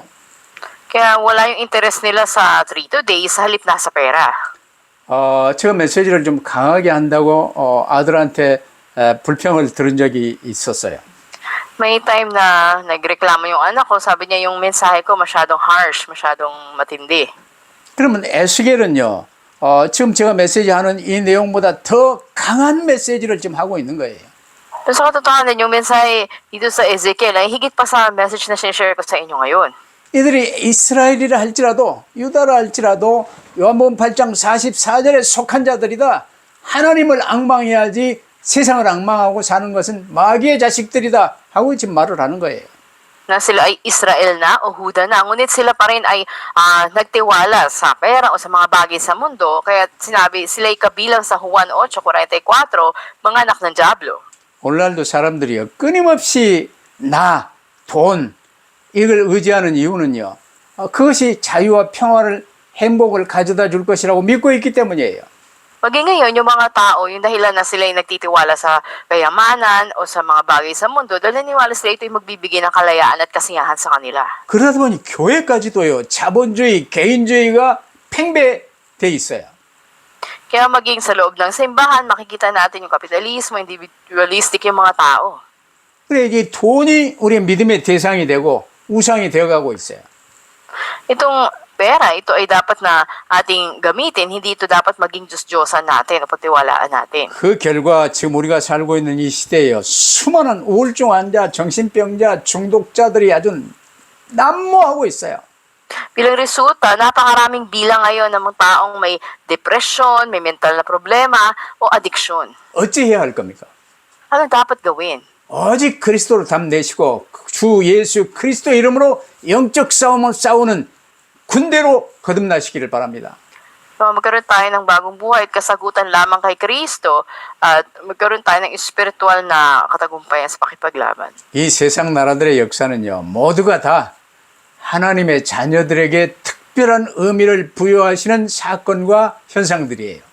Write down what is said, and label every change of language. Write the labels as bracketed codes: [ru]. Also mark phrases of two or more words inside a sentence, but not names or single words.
[tl] Kaya wala yung interest nila sa 3 today, sa halip na sa pera. [ko] 제가 메시지를 좀 강하게 한다고 아들한테 불평을 들은 적이 있었어요. [tl] May time na nagreklamo yung anak ko, sabi niya yung mensahe ko masyadong harsh, masyadong matindi. [ko] 그러면 에스겔은요, 지금 제가 메시지하는 이 내용보다 더 강한 메시지를 지금 하고 있는 거예요. [tl] Pero sa katotohanan, yung mensahe dito sa Ezekiel ay higit pa sa message na sinishare ko sa inyo ngayon. [ko] 이들이 이스라엘이라 할지라도 유다라 할지라도 요한복음 8장 44절에 속한 자들이다. 하나님을 앙망해야지 세상을 앙망하고 사는 것은 마귀의 자식들이다 하고 지금 말을 하는 거예요. [tl] Na sila ay Israel na o Huda na, ngunit sila pa rin ay nagtiwala sa pera o sa mga bagay sa mundo. Kaya sinabi, sila ay kabilang sa Juan 8:44, mga anak ng Diablo. [ko] 오늘날도 사람들이요 끊임없이 나, 돈 이걸 의지하는 이유는요. 그것이 자유와 평화를 행복을 가져다 줄 것이라고 믿고 있기 때문이에요. [tl] Maging ngayon, yung mga tao, yung dahilan na sila ay nagtitiwala sa kayamanan o sa mga bagay sa mundo, dahil naniwala sila ito ay magbibigay ng kalayaan at kasiyahan sa kanila. [ko] 그러다 보니 교회까지도요. 자본주의, 개인주의가 팽배돼 있어요. [tl] Kaya maging sa loob ng simbahan, makikita natin yung kapitalismo, individualistic yung mga tao. [ko] 그래 이게 돈이 우리의 믿음의 대상이 되고 우상이 되어가고 있어요. [tl] Itong pera, ito ay dapat na ating gamitin, hindi ito dapat maging Diyos-Diyosan natin o pagtiwalaan natin. [ko] 그 결과 지금 우리가 살고 있는 이 시대에요. 수많은 우울증 환자, 정신병자, 중독자들이 아주 난무하고 있어요. [tl] Bilang resulta, napakaraming bilang ngayon ng mga taong may depression, may mental na problema o addiction. [ko] 어찌해야 할 겁니까? [tl] Ano dapat gawin? [ko] 오직 그리스도를 담내시고 주 예수 그리스도 이름으로 영적 싸움을 싸우는 군대로 거듭나시기를 바랍니다. [tl] Magkaroon tayo ng bagong buhay at kasagutan lamang kay Kristo at magkaroon tayo ng espiritual na katagumpayan sa pakipaglaban. [ko] 이 세상 나라들의 역사는요. 모두가 다 하나님의 자녀들에게 특별한 의미를 부여하시는 사건과 현상들이에요.